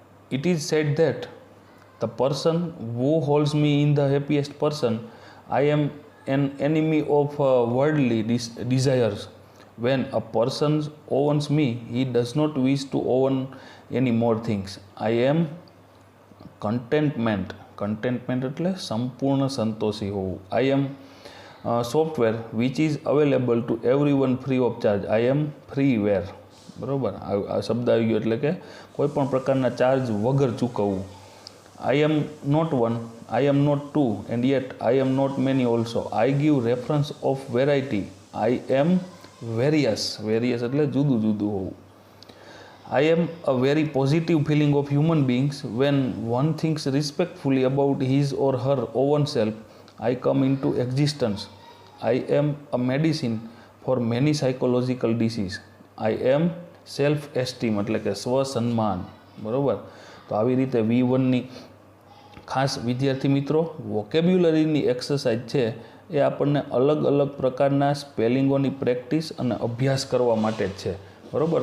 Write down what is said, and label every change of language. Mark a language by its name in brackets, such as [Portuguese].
[English] It is said that the person who holds me in the happiest person, I am an enemy of worldly desires. When a person owns me, he does not wish to own any more things. I am contentment. [Gujarati] Contentment એટલે સંપૂર્ણ સંતોષી હોવું. [English] I am software which is available to everyone free of charge. I am freeware. [Gujarati] બરાબર, આ શબ્દ આવી ગયો એટલે કે કોઈ પણ પ્રકારના ચાર્જ વગર ચૂકવવું. [English] I am not one, I am not two, and yet I am not many also. I give reference of variety. I am various. [Gujarati] Various એટલે જુદું જુદું હોવું. [English] I am a very positive feeling of human beings. When one thinks respectfully about his or her own self, I come into existence. I am a medicine for many psychological diseases. I am self-esteem [Gujarati] એટલે કે સ્વસન્માન. બરાબર. તો આવી રીતે V1ની ખાસ વિદ્યાર્થી મિત્રો વોકેબ્યુલરીની exercise છે એ આપણને અલગ અલગ પ્રકારના સ્પેલિંગોની પ્રેક્ટિસ અને અભ્યાસ કરવા માટે જ છે. બરાબર.